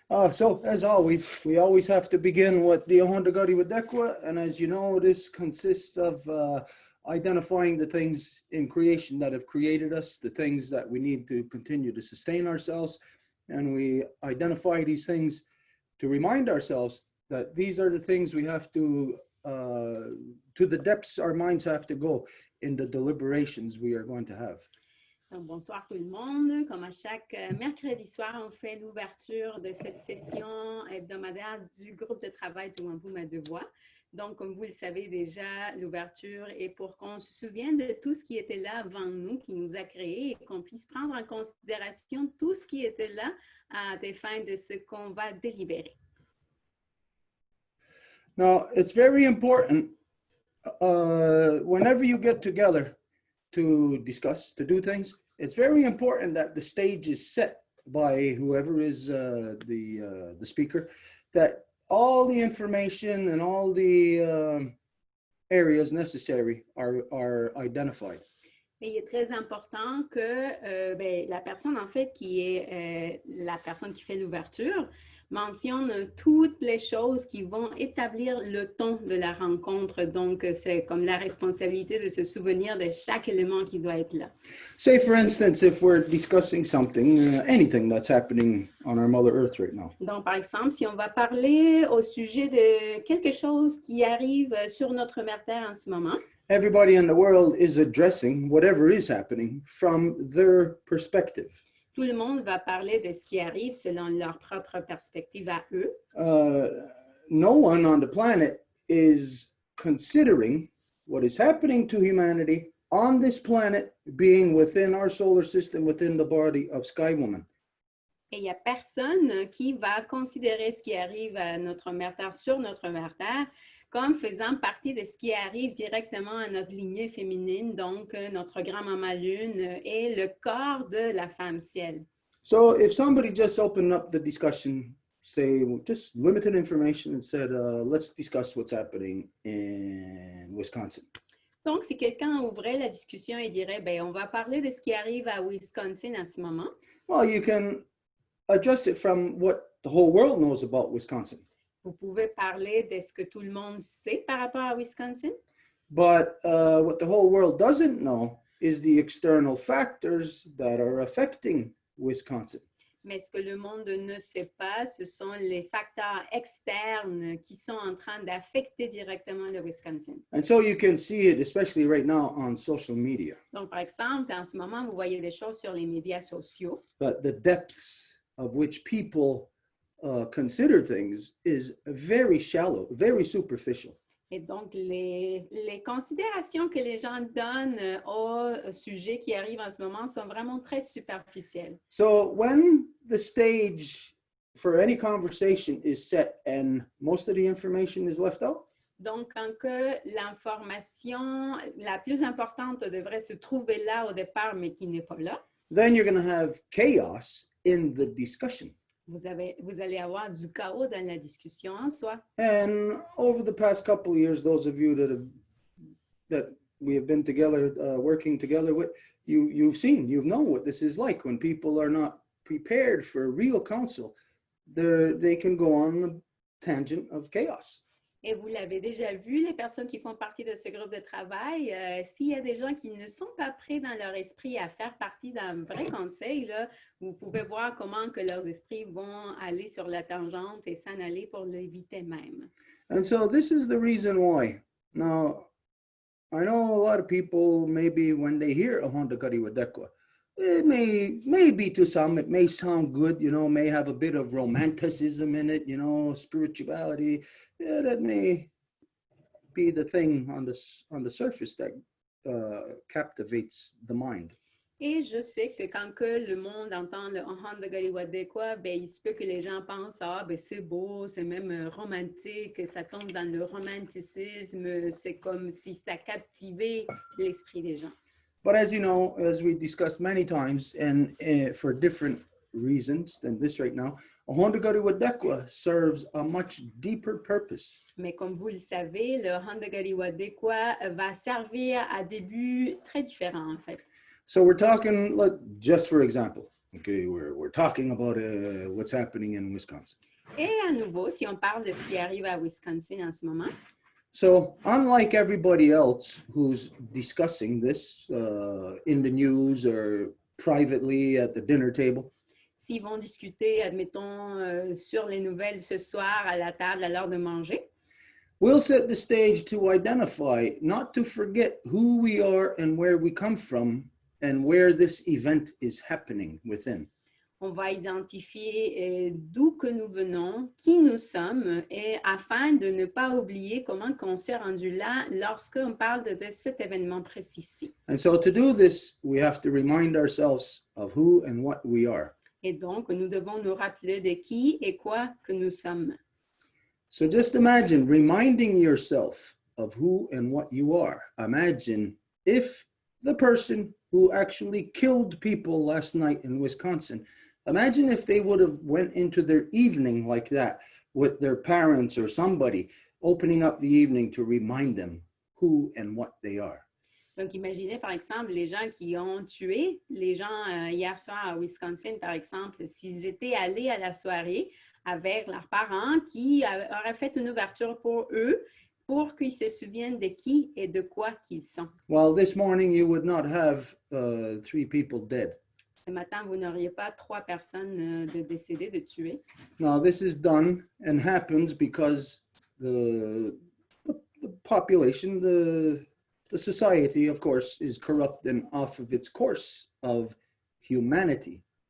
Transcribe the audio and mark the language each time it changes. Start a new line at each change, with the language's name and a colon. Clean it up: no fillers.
English: So as always, we always have to begin with the Honda Gari with Dekwa, and as you know, this consists of identifying the things in creation that have created us, the things that we need to continue to sustain ourselves. And we identify these things to remind ourselves that these are the things we have to the depths our minds have to go in the deliberations we are going to have.
French: Donc, bonsoir tout le monde. Comme à chaque mercredi soir, on fait l'ouverture de cette session hebdomadaire du groupe de travail du Wampum à Deux Voies. Donc, comme vous le savez déjà, l'ouverture est pour qu'on se souvienne de tout ce qui était là avant nous, qui nous a créés, et qu'on puisse prendre en considération tout ce qui était là à des fins de ce qu'on va délibérer.
English: Now, it's very important whenever you get together to discuss, to do things, it's very important that the stage is set by whoever is the speaker, that all the information and all the areas necessary are identified.
French: Et il est très important que la personne, en fait, qui est la personne qui fait l'ouverture, mentionne toutes les choses qui vont établir le ton de la rencontre. Donc, c'est comme la responsabilité de se souvenir de chaque élément qui doit être là.
English: Say, for instance, if we're discussing something, anything that's happening on our Mother Earth right now.
French: Donc, par exemple, si on va parler au sujet de quelque chose qui arrive sur notre mère Terre en ce moment.
English: Everybody in the world is addressing whatever is happening from their perspective.
French: Tout le monde va parler de ce qui arrive selon leur propre perspective à eux.
English: No one on the planet is considering what is happening to humanity on this planet being within our solar system, within the body of Sky Woman.
French: Et il n'y a personne qui va considérer ce qui arrive à notre mère Terre sur notre mère Terre comme faisant partie de ce qui arrive directement à notre lignée féminine, donc notre grand-maman lune et le corps de la femme ciel.
English: So if somebody just opened up the discussion, say just limited information and said, let's discuss what's happening in Wisconsin.
French: Donc, si quelqu'un ouvrait la discussion et dirait, on va parler de ce qui arrive à Wisconsin en ce moment.
English: Well, you can address it from what the whole world knows about Wisconsin.
French: Vous pouvez parler de ce que tout le monde sait par rapport à Wisconsin.
English: But what the whole world doesn't know is the external factors that are affecting Wisconsin.
French: Mais ce que le monde ne sait pas, ce sont les facteurs externes qui sont en train d'affecter directement le Wisconsin.
English: And so you can see it, especially right now on social media.
French: Donc, par exemple, en ce moment, vous voyez des choses sur les médias sociaux.
English: That the depths of which people consider things is very shallow, very superficial.
French: Et donc, les considérations que les gens donnent au sujet qui arrive en ce moment sont vraiment très superficielles.
English: So when the stage for any conversation is set and most of the information is left out,
French: donc, quand que l'information la plus importante devrait se trouver là au départ, mais qui n'est pas là,
English: then you're going to have chaos in the discussion.
French: Vous allez avoir du chaos dans la discussion en soi.
English: And over the past couple of years, those of you that we have been together, working together with, you've known what this is like when people are not prepared for real counsel. They can go on a tangent of chaos.
French: Et vous l'avez déjà vu, les personnes qui font partie de ce groupe de travail, s'il y a des gens qui ne sont pas prêts dans leur esprit à faire partie d'un vrai conseil, là, vous pouvez voir comment que leurs esprits vont aller sur la tangente et s'en aller pour l'éviter même.
English: And so this is the reason why. Now, I know a lot of people, maybe when they hear a Honda Kari Wadekwa, It may be to some, it may sound good, may have a bit of romanticism in it, spirituality. Yeah, that may be the thing on the surface that captivates the mind.
French: Et je sais que quand que le monde entend le Han de Galiwadekwa, ben, il se peut que les gens pensent, ah, ben, c'est beau, c'est même romantique, ça tombe dans le romanticisme, c'est comme si ça captivait l'esprit des gens.
English: But as you know, as we discussed many times, and for different reasons than this right now, a Honda Gariwadekwa serves a much deeper purpose.
French: Mais comme vous le savez, le Han de Galiwadekwa va servir à des buts très différents, en fait.
English: So we're talking, like, just for example, okay, we're talking about what's happening in Wisconsin.
French: Et à nouveau, si on parle de ce qui arrive à Wisconsin en ce moment,
English: so unlike everybody else who's discussing this in the news or privately at the dinner table,
French: s'ils vont discuter, admettons, sur les nouvelles ce soir à la table à l'heure de manger,
English: we'll set the stage to identify, not to forget who we are and where we come from and where this event is happening within.
French: on va identifier d'où que nous venons, qui nous sommes, et afin de ne pas oublier comment on s'est rendu là lorsqu'on parle de cet événement précis.
English: And so to do this, we have to remind ourselves of who and what we are.
French: Et donc, nous devons nous rappeler de qui et quoi que nous sommes.
English: So just imagine reminding yourself of who and what you are. Imagine if the person who actually killed people last night in Wisconsin, imagine if they would have went into their evening like that with their parents or somebody, opening up the evening to remind them who and what they are.
French: Donc, imaginez, par exemple, les gens qui ont tué les gens hier soir à Wisconsin, par exemple, s'ils étaient allés à la soirée avec leurs parents qui auraient fait une ouverture pour eux, pour qu'ils se souviennent de qui et de quoi qu'ils sont.
English: Well, this morning you would not have 3 people dead.
French: Ce matin, vous n'auriez pas 3 personnes de décédées, de tuées.
English: Now, this is done and happens because the population, the society, of course, is corrupt and off of its course of humanity.